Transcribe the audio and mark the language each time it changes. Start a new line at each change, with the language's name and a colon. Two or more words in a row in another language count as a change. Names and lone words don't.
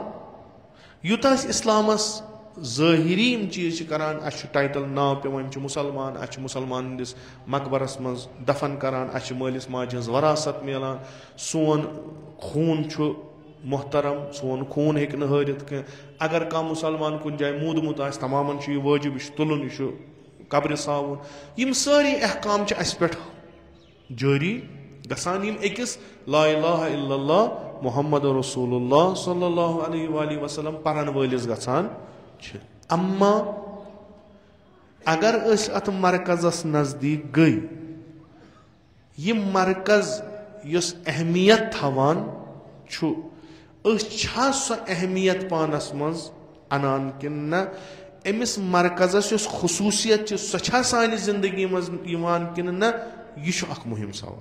Kashmiri: یوٗتاہ أسۍ اسلامس ظٲہری یِم چیٖز چھِ کران, اسہِ چھُ ٹایٹل ناو پیوان, یِم چھِ مُسلمان, اسہِ چھِ مُسلمان ہٕنٛدِس مقبرس منٛز دفن کران, اسہِ چھِ مٲلِس ماجہِ ہٕنٛز وراثت میلان, سون خوٗن چھُ محترم, سون خوٗن ہیٚکہِ نہٕ ہٲرِتھ کینٛہہ. اگر کانٛہہ مُسلمان کُنہِ جایہِ موٗدمُت آسہِ تمامن چھُ یہِ وٲجِب, یہِ چھُ تُلُن, یہِ چھُ قبرِ ساوُن. یِم سٲری احکام چھِ اسہِ پٮ۪ٹھ جٲری گژھان, یِم أکِس
Arabic: لا الہ الا اللہ محمد رسول اللہ صلی اللہ علیہ وآلہ وسلم
Kashmiri: پرن وٲلِس گژھان چھِ. اما اگر أسۍ اتھ مرکزس نزدیٖک گٔے, یہِ مرکز یُس اہمیت تھاوان چھُ, أسۍ چھا سۄ اہمیت پانس منٛز انان کِنہٕ نہ, أمِس مرکزس یۄس خصوٗصیت چھِ سۄ چھا سانہِ زندگی منٛز یِوان کِنہٕ نہ, یہِ چھُ اکھ مُہِم سوال.